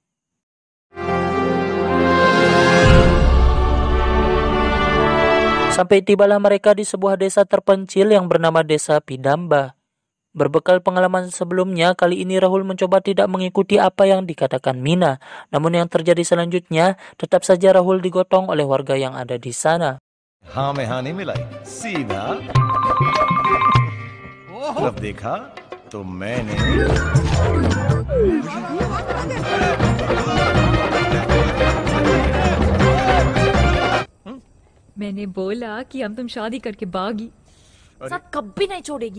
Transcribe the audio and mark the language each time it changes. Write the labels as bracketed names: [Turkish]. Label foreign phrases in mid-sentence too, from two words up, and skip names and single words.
[Indonesian] Sampai tibalah mereka di sebuah desa terpencil yang bernama Desa Pidamba. Berbekal pengalaman sebelumnya, kali ini Rahul mencoba tidak mengikuti apa yang dikatakan Mina. Namun yang terjadi selanjutnya, tetap saja Rahul digotong oleh warga yang ada di sana. [Hindi] हाँ में हाँ नहीं मिलाई सीधा जब देखा तो मैंने मैंने बोला कि हम तुम शादी करके भागी, साथ कभी नहीं छोड़ेगी।